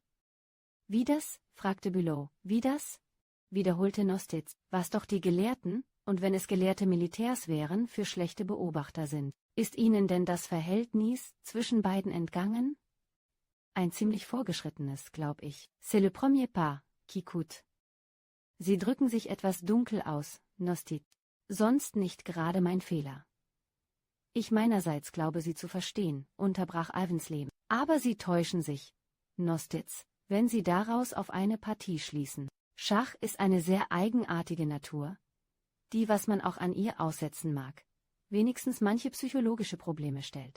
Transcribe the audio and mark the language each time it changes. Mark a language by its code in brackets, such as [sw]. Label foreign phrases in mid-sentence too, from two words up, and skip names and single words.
[de] Wie das? Fragte Bülow. Wie das? Wiederholte Nostitz. Was doch die Gelehrten, und wenn es gelehrte Militärs wären, für schlechte Beobachter sind. Ist Ihnen denn das Verhältnis zwischen beiden entgangen? Ein ziemlich vorgeschrittenes, glaub ich. [fr] C'est le premier pas, qui coûte. [de] Sie drücken sich etwas dunkel aus, Nostitz. Sonst nicht gerade mein Fehler. Ich meinerseits glaube Sie zu verstehen, unterbrach Alvensleben. Aber Sie täuschen sich, Nostitz, wenn Sie daraus auf eine Partie schließen. Schach ist eine sehr eigenartige Natur, die, was man auch an ihr aussetzen mag, wenigstens manche psychologische Probleme stellt.